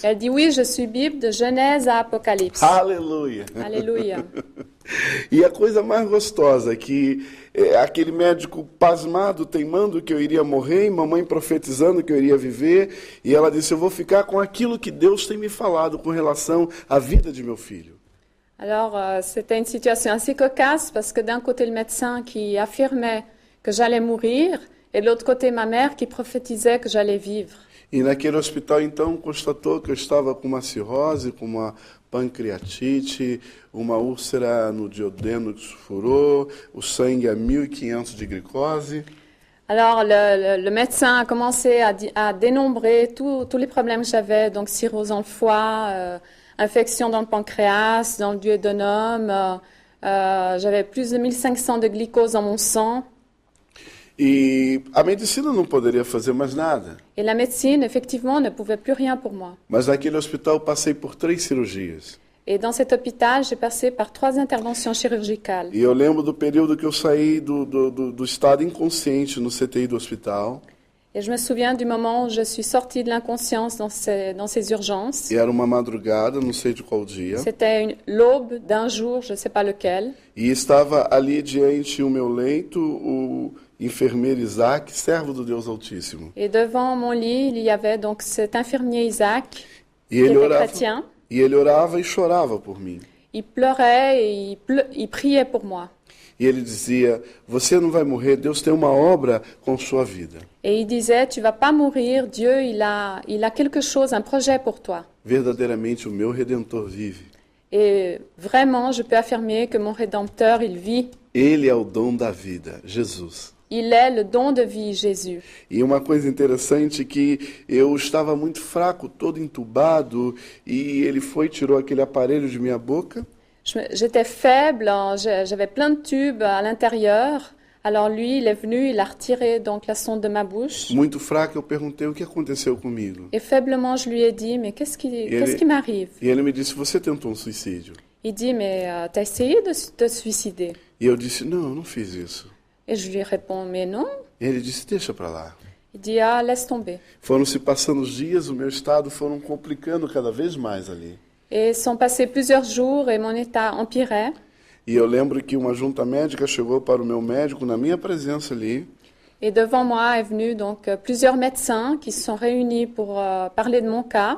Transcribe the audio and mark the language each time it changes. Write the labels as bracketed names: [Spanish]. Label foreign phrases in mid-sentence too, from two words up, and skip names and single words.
[French] Elle dit, oui, je suis Bible de Genèse à Apocalypse. [Portuguese] Aleluia! [French] Alléluia. [Portuguese] E a coisa mais gostosa que aquele médico pasmado, teimando que eu iria morrer, e mamãe profetizando que eu iria viver, e ela disse, eu vou ficar com aquilo que Deus tem me falado com relação à vida de meu filho. [French] Alors, c'était une situation assez cocasse parce que d'un côté, le médecin qui affirmait que j'allais mourir et de l'autre côté, ma mère qui prophétisait que j'allais vivre. [Portuguese] E naquele hospital, então, constatou que eu estava com uma cirrose, com uma pancreatite, uma úlcera no duodeno que furou, o sangue a 1.500 de glicose. [French] Alors, le médecin a commencé à dénombrer tous les problèmes que j'avais, donc cirrhose dans le foie, infection dans le pancréas, dans le duodénum, j'avais plus de 1500 de glucose dans mon sang. [Portuguese] E a medicina não poderia fazer mais nada. [French] Et la médecine, effectivement, ne pouvait plus rien pour moi. [Portuguese] Mas naquele hospital eu passei por 3 cirurgias. [French] Et dans cet hôpital, j'ai passé par 3 interventions chirurgicales. [Portuguese] E eu lembro do período que eu saí do estado inconsciente no CTI do hospital. [French] Et je me souviens du moment où je suis sortie de l'inconscience dans ces urgences. [Portuguese] E era uma madrugada, não sei de qual dia. [French] C'était l'aube d'un jour, je ne sais pas lequel. [Portuguese] E estava ali diante o meu leito o enfermeiro Isaac, servo do Deus Altíssimo. [French] Et devant mon lit, il y avait donc cet infirmier Isaac, [Portuguese] E [French] qui [Portuguese] ele [French] était [Portuguese] orava, [French] chrétien. [Portuguese] e ele orava e chorava por mim. [French] Il pleurait et il priait pour moi. [Portuguese] E ele dizia, você não vai morrer, Deus tem uma obra com sua vida. [French] Et il disait, tu vas pas mourir, Dieu, il a quelque chose, un projet pour toi. [Portuguese] Verdadeiramente o meu Redentor vive. [French] Et vraiment, je peux affirmer que mon Rédempteur, il vit. [Portuguese] Ele é o dom da vida, Jesus. [French] Il est le don de vie, Jésus. [Portuguese] E uma coisa interessante que eu estava muito fraco, todo entubado, e ele foi, tirou aquele aparelho de minha boca. [French] J'étais faible, j'avais plein de tubes à l'intérieur. Alors lui, il est venu, il a retiré donc la sonde de ma bouche. [Portuguese] Muito fraco, eu perguntei o que aconteceu comigo. [French] Et faiblement, je lui ai dit, mais qu'est-ce qui m'arrive? [Portuguese] E ele me disse, você tentou um suicídio? [French] Il dit, mais t'as essayé de te suicider? [Portuguese] E eu disse, não, eu não fiz isso. [French] Et je lui réponds, mais non. [Portuguese] E ele disse, deixa para lá. [French] Il dit, ah, laisse tomber. [Portuguese] Foram se passando os dias, o meu estado foram complicando cada vez mais ali. [French] Et sont passés plusieurs jours et mon état empirait. [Portuguese] E eu lembro que uma junta médica chegou para o meu médico na minha presença ali. [French] Et devant moi est venu donc plusieurs médecins qui se sont réunis pour parler de mon cas.